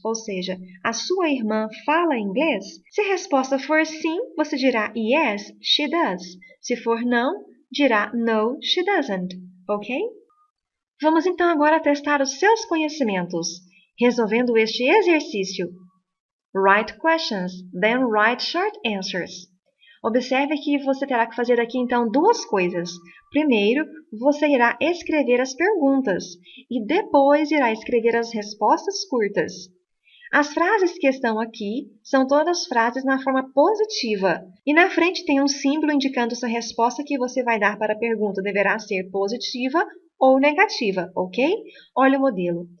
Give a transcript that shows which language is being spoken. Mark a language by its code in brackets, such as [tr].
[pt] Ou seja, a sua irmã fala inglês? Se a resposta for sim, você dirá [en] yes, she does. [pt] Se for não, dirá [en] no, she doesn't. [pt] Ok? Vamos então agora testar os seus conhecimentos, resolvendo este exercício. [en] Write questions, then write short answers. [pt] Observe que você terá que fazer aqui, então, 2 coisas. Primeiro, você irá escrever as perguntas e depois irá escrever as respostas curtas. As frases que estão aqui são todas frases na forma positiva. E na frente tem um símbolo indicando se a resposta que você vai dar para a pergunta deverá ser positiva ou negativa, ok? Olha o modelo.